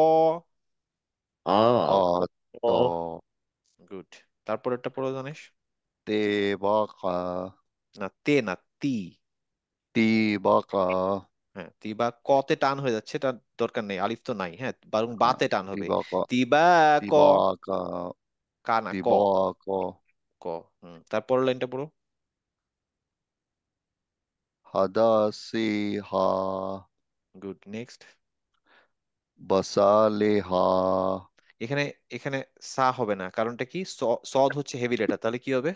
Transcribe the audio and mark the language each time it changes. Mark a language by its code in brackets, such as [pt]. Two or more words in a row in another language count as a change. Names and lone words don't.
[bn] আ আত গুড। তারপরেরটা পড়ো দানিশ। তেবাকা না, তে না, তি। তিবাকা হ্যাঁ, তি বা কতে টান হয়ে যাচ্ছে, এটা দরকার নেই, আলিফ তো নাই। হ্যাঁ, বরং বাতে টান হবে। তিবাকা তি বা ক। তিবাকা কা না, ক। তিবাকা ক। তারপরের লাইনটা পড়ো। হাদাসিহা [en] good, next. বাসালেহা [bn] এখানে এখানে সা হবে না, কারণটা কি? সদ হচ্ছে [en] heavy letter, [bn] তাহলে কি হবে?